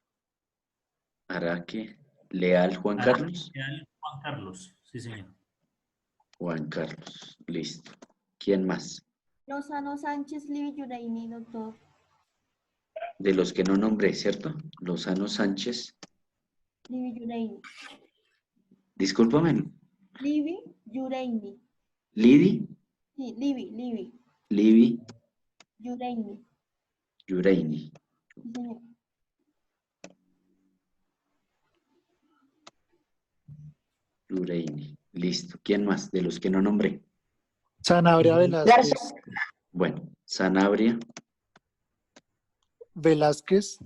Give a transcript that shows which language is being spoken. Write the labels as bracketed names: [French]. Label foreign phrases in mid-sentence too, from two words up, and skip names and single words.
[Spanish] Araque Leal Juan Carlos. Leal Juan Carlos, sí señor. Juan Carlos. Listo. ¿Quién más? Lozano Sánchez Livi Yureini, doctor. De los que no nombré, ¿cierto? Lozano Sánchez. Livi Yureini. Discúlpame. Livi Yureini. Lidi. Sí, Livi. Livi Yureini. Yureini. Sí, señor. Yureini. Listo. ¿Quién más? De los que no nombré. Sanabria Velázquez. Bueno, Sanabria. Velázquez.